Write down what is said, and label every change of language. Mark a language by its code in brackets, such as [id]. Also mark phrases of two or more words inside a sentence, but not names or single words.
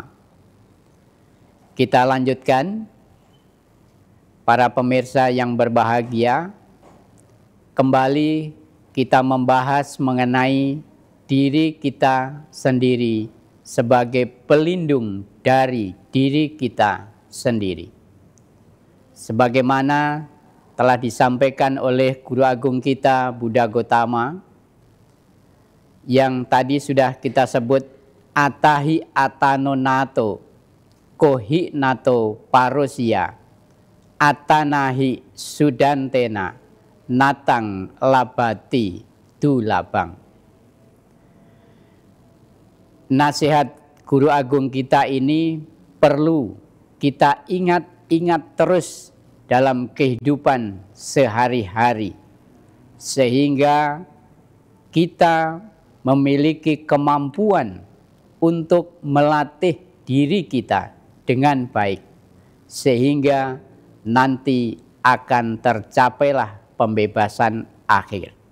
[id] Kita lanjutkan, para pemirsa yang berbahagia, kembali kita membahas mengenai diri kita sendiri sebagai pelindung dari diri kita sendiri. Sebagaimana telah disampaikan oleh Guru Agung kita Buddha Gotama, yang tadi sudah kita sebut [pi] atahi atano nato, kohi nato parosya, atanahi sudantena, natang labati dulabang. [id] Nasihat Guru Agung kita ini perlu kita ingat terus dalam kehidupan sehari-hari, sehingga kita memiliki kemampuan untuk melatih diri kita dengan baik, sehingga nanti akan tercapailah pembebasan akhir.